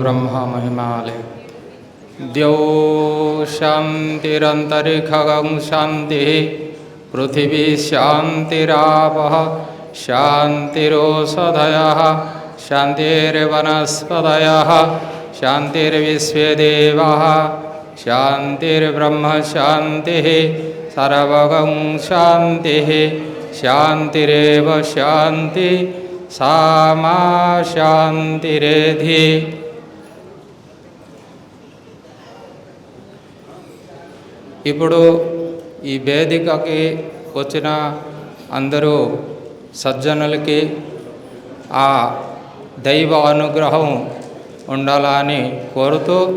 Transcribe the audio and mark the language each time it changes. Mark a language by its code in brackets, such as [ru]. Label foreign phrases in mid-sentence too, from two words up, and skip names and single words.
[sa] ब्रह्ममहिमालय द्यौ शान्तिरन्तरिक्षं शान्तिः पृथिवी शान्तिरापः शान्तिरोषधयः शान्तिर्वनस्पतयः शान्तिर्विश्वे देवाः शान्तिर्ब्रह्म शान्तिः सर्वगं शान्तिः शान्तिरेव शान्ति सामा शान्तिरेधि। [te] ఇప్పుడు ఈ వేదికకి వచ్చిన అందరూ సజ్జనులకి ఆ దైవ అనుగ్రహం ఉండాలని కోరుతూ,